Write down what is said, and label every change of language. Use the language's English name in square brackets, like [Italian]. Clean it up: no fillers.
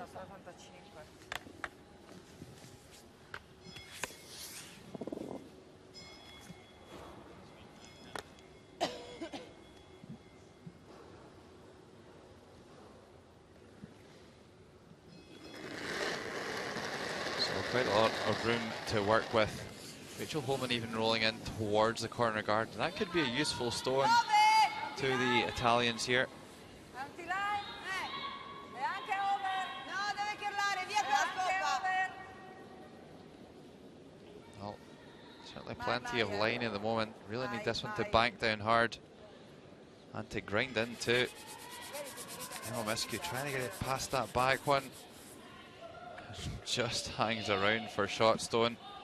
[English] So quite a lot of room to work with. Rachel Holman even rolling in towards the corner guard. And that could be a useful stone to the Italians here. [Italian] Anti-line. E anche over. No, deve curlare, via con la scopa. [English] Well, certainly plenty of line at the moment. Really need this one to bank down hard and to grind in too. Miscu trying to get it past that back one. Just hangs around for shot stone.